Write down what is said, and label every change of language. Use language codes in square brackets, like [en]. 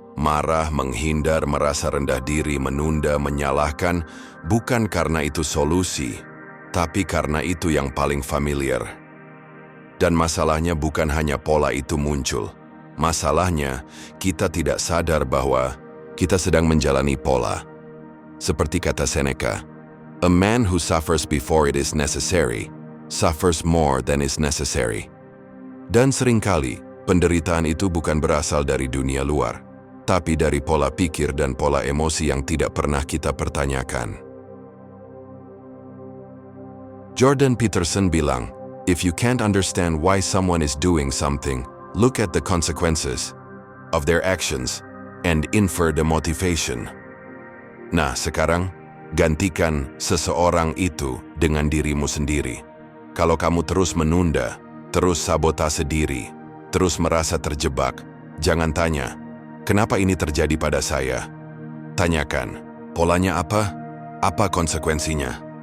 [id] Marah, menghindar, merasa rendah diri, menunda, menyalahkan, bukan karena itu solusi, tapi karena itu yang paling familiar. Dan masalahnya bukan hanya pola itu muncul. Masalahnya, kita tidak sadar bahwa kita sedang menjalani pola. Seperti kata [en] Seneca, a man who suffers before it is necessary, suffers more than is necessary. [id] Dan seringkali, penderitaan itu bukan berasal dari dunia luar, tapi dari pola pikir dan pola emosi yang tidak pernah kita pertanyakan. [en] Jordan Peterson [id] bilang, [en] if you can't understand why someone is doing something, look at the consequences of their actions and infer the motivation. [id] Nah, sekarang, gantikan seseorang itu dengan dirimu sendiri. Kalau kamu terus menunda, terus sabotase diri, terus merasa terjebak, jangan tanya, kenapa ini terjadi pada saya? Tanyakan, polanya apa? Apa konsekuensinya?